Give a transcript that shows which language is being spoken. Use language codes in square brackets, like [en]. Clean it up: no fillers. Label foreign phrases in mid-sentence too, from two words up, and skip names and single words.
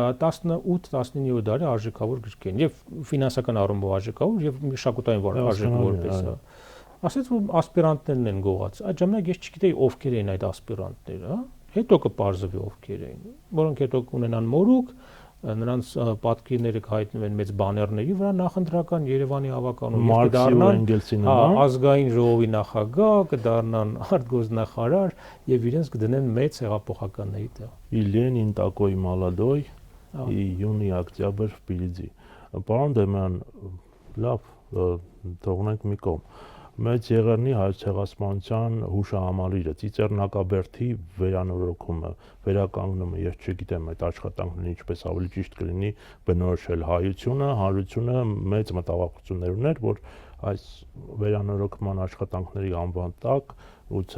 [hy] 18-19-րդ դարի արժեքավոր գրքեր են եւ ֆինանսական առումով արժեքավոր եւ մշակութային արժեքավոր որպես։ Ասեց որ ասպիրանտներն են գողացած։ Այդ ժամանակ ես չգիտեի ովքեր էին այդ ասպիրանտները, հա։ Հետո կպարզվի ովքեր էին, որոնք հետո կունենան մորուք, նրանց պատկերները կհայտնվեն մեծ բաներների վրա նախընտրական Երևանի հավաքանում եւ կդառնան ազգային ժողովի նախագահ, կդառնան արտգործնախարար եւ իրենց կդնեն մեծ հեղափոխականների տեղ։ [ru] Ильин такой молодой и юный октябрь впереди։ [hy] Պարոն Դեմյան, լավ, թողնենք մի կողմ։ Մեծ Եղեռնի հայոց ցեղասպանության հուշահամալիրը, Ծիծեռնակաբերդի վերանորոգումը, վերականգնումը, ես չգիտեմ այդ աշխատանքներն ինչպես ավելի ճիշտ կլինի բնորոշել հայությունը, հանրությունը մեծ մտավախություններ ուներ, որ այս վերանորոգման աշխատանքների անվան տակ ուծե